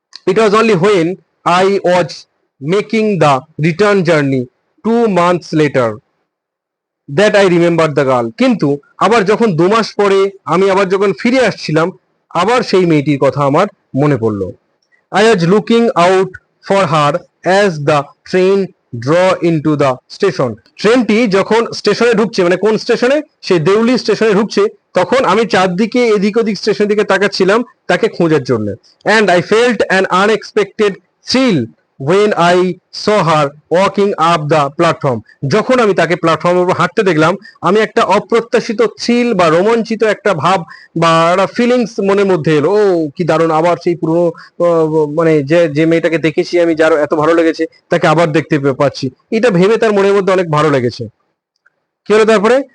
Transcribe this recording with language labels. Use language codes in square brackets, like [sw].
[en] it was only when I was making the return journey 2 months later that I remember the girl, [bn] কিন্তু আবার যখন 2 মাস পরে আমি আবার যখন ফিরে আসছিলাম, আবার সেই মেয়েটির কথা আমার মনে পড়লো। [en] I was looking out for her as the train draw into the station. [bn] ট্রেনটি যখন স্টেশনে ঢুকছে, মানে কোন স্টেশনে? সেই দেউলি স্টেশনে ঢুকছে, তখন আমি চারদিকে এদিক ওদিক স্টেশনের দিকে তাকাচ্ছিলাম তাকে খোঁজার জন্য। [en] And I felt an unexpected thrill when I saw her walking up the platform. [bn] যখন আমি তাকে প্ল্যাটফর্মের উপর হাঁটতে দেখলাম, আমি একটা অপ্রত্যাশিত থ্রিল বা রোমাঞ্চিত একটা ভাব বা একটা ফিলিংস মনের মধ্যে এলো, ও কি দারুণ, আবার সেই পুরনো মানে যে মেয়েটাকে দেখেছি আমি, যার এত ভালো লেগেছে তাকে আবার দেখতে পাচ্ছি, এটা ভেবে তার মনের মধ্যে অনেক ভালো লেগেছে। কি হলো তারপরে?